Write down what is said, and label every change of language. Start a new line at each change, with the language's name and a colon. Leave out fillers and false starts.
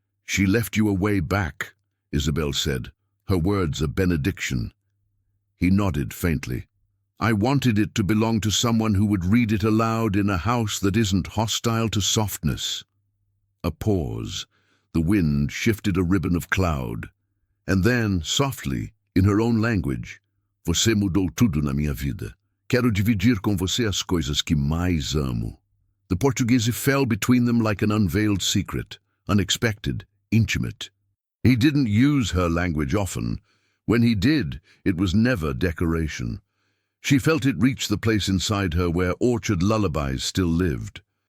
English: "She left you a way back," Isabel said, her words a benediction. He nodded faintly. "I wanted it to belong to someone who would read it aloud in a house that isn't hostile to softness." A pause. The wind shifted a ribbon of cloud. And then, softly, in her own language,
Portuguese: "Você mudou tudo na minha vida. Quero dividir com você as coisas que mais amo."
English: The Portuguese fell between them like an unveiled secret, unexpected, intimate. He didn't use her language often. When he did, it was never decoration. She felt it reach the place inside her where orchard lullabies still lived.